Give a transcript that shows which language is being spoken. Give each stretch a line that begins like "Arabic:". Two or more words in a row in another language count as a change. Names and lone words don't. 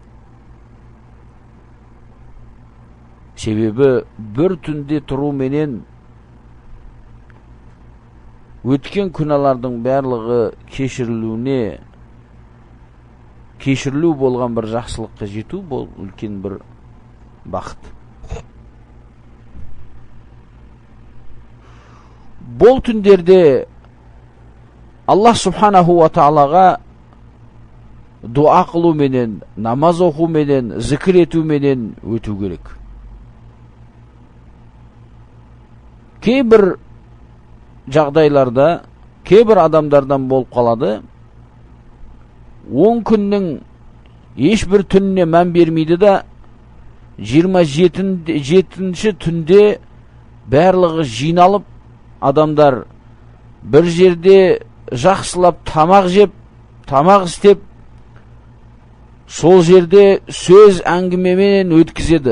Kazakh: Себебі бір түнде тұру менен өткен күнәлардың барлығы кешірілу болған бір жақсылыққа жету, бұл үлкен бір бақыт. Бұл түндерде
Arabic: الله سبحانه وتعالى
Kazakh: дуа қылу менен, намаз оқу менен, зікір ету менен өту керек. Кейбір жағдайларда, кейбір адамдардан болып қалады, 10 күннің ешбір түніне мән бермейді да, 27-ші түнде барлығы жиналып, адамдар бір жерде жақсылап тамақ жеп, тамақ істеп, сол жерде сөз әңгімемен өткізеді.